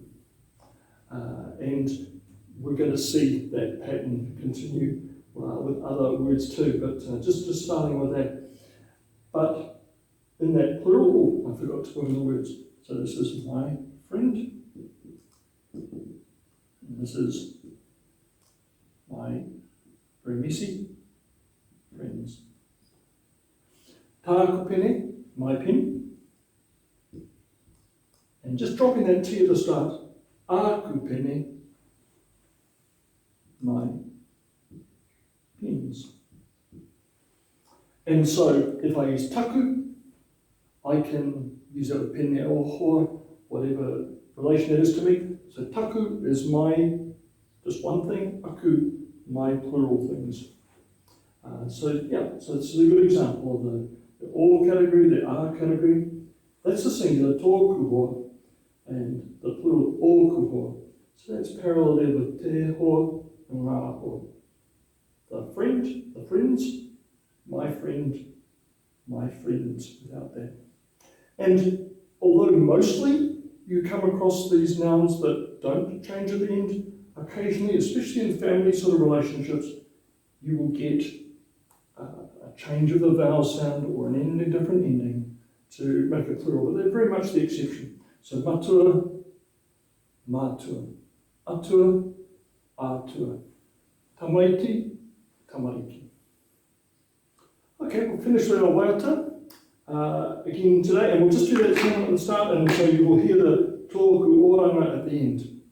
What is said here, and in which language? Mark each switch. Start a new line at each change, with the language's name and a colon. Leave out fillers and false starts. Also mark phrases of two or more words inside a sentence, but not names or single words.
English: And we're going to see that pattern continue with other words too, but just starting with that. But in that plural, I forgot to put in the words. So this is my friend, and this is my very messy friends.
Māori: Tāku pene,
English: my pen, and just dropping that T at the start,
Māori: āku pene,
English: my pens. And so if I use taku, I can use that with pene or hoa, whatever relation that is to me. So taku is my, just one thing, aku, my plural things. So it's a good example of the all category, the are category. That's the singular
Māori: tōku hoa,
English: and the plural
Māori: ōku hoa.
English: So that's parallel there with
Māori: te hoa
English: and
Māori: ngā hoa.
English: The friend, the friends, my friend, my friends, without that. And although mostly you come across these nouns that don't change at the end, occasionally, especially in family sort of relationships, you will get a change of the vowel sound or a different ending to make it plural, but they're very much the exception.
Māori: So matua, matua, atua, atua, tamaiti, tamariki.
English: Okay, we'll finish with our waiata again today, and we'll just do that sound at the start, and so you will hear the
Māori: tōku oranga
English: at the end.